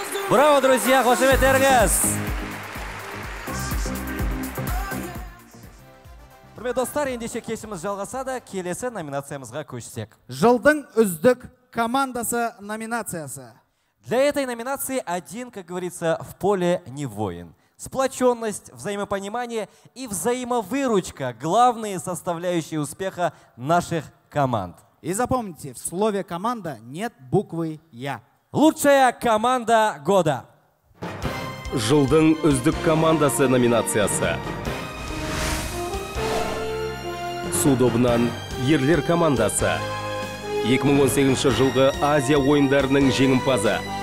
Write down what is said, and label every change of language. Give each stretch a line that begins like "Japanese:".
Russian: Браво, друзья,
Kazakh: қошеметтеріңіз. Құрметті достар, ендеше кешіміз жалғасады, келесі номинациямызға көшсек. Жылдың үздік командасы номинациясы.
Russian: Для этой номинации один, как говорится, в поле не воин. Сплоченность, взаимопонимание и взаимовыручка – главные составляющие успеха наших команд. И запомните, в слове «команда» нет буквы «Я». Лучшая команда года.
Kazakh: Жылдың үздік командасы номинациясы. Судобынан ерлер командасы. 2018 жылғы Азия ойындарының жеңімпазы.